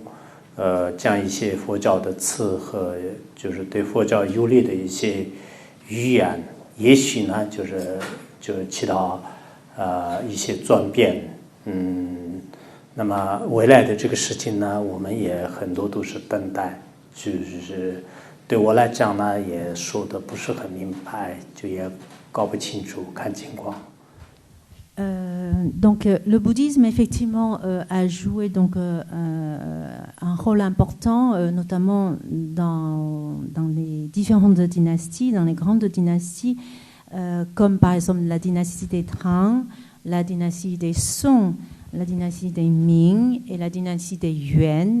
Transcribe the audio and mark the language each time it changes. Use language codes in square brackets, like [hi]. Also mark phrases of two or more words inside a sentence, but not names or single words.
[zh] 将一些佛教的词和就是对佛教有利的一些语言，也许呢就起到一些转变。那么未来的这个事情呢，我们也很多都是等待。就是对我来讲呢，也说的不是很明白，就也搞不清楚，看情况。 [fr] Donc le bouddhisme effectivement a joué donc un rôle important, notamment dans les différentes dynasties, dans les grandes dynasties, comme par exemple la dynastie des Tang, la dynastie des Song, la dynastie des Ming et la dynastie des Yuan.